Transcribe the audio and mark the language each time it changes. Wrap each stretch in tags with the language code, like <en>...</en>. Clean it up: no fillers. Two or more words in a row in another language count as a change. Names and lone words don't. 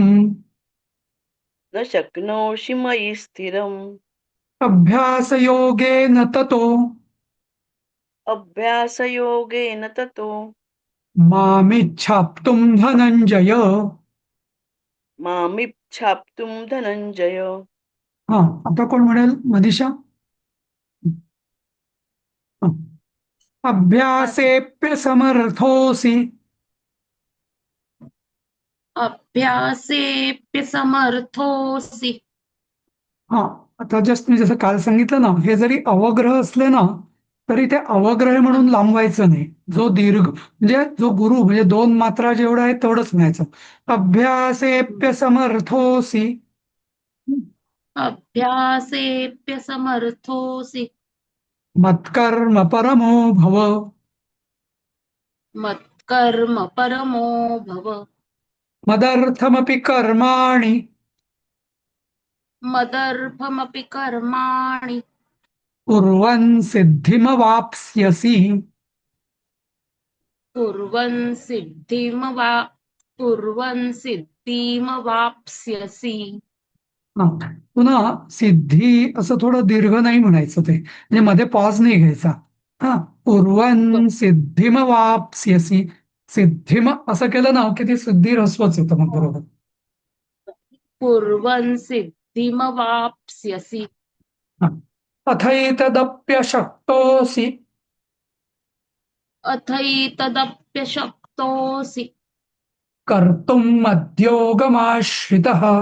<sa>न शक्नोषि मयि स्थिरम्. अभ्यासयोगेन ततो अभ्यासयोगेन ततो मामिच्छाप्तुम् धनञ्जय. मामिच्छाप्तुं धनञ्जय.</sa> <mr>हा, आता कोण म्हणेल मनीषा? हा.</mr> <sa>अभ्यासेऽप्यसमर्थोऽसि अभ्यासेऽप्यसमर्थोऽसि. हा.</sa> <mr>आता जस्ट मी जसं काल सांगितलं ना, हे जरी अवग्रह असले ना तरी ते अवग्रह हा. म्हणून लांबवायचं नाही. जो दीर्घ म्हणजे जो गुरु म्हणजे दोन मात्रा जेवढा आहे तेवढंच म्हणायचं.</mr> <sa>अभ्यासेऽप्यसमर्थोऽसि अभ्यासेऽप्यसमर्थोऽसि मत्कर्म परमो भव. मत्कर्म परमो भव. मदर्थमपि कर्माणि मदर्थमपि कर्माणि कुर्वन् सिद्धिमवाप्स्यसि. कुर्वन् सिद्धिमवा कुर्वन् सिद्धिमवाप्स्यसि. हा.</sa> <mr>पुन्हा सिद्धी असं थोडं दीर्घ नाही म्हणायचं, ते म्हणजे मध्ये पॉज नाही घ्यायचा. हा. ब-</mr> <sa>कुर्वन् सिद्धिमवाप्स्यसि.</sa> <mr>सिद्धिम असं केलं ना की ती सिद्धी ऱ्हस्वच येतं मग बरोबर.</mr> <sa>कुर्वन् सिद्धिमवाप्स्यसि. हा. अथैतदप्यशक्तोऽसि अथैतदप्यशक्तोऽसि कर्तुम् मद्योगमाश्रितः.</sa>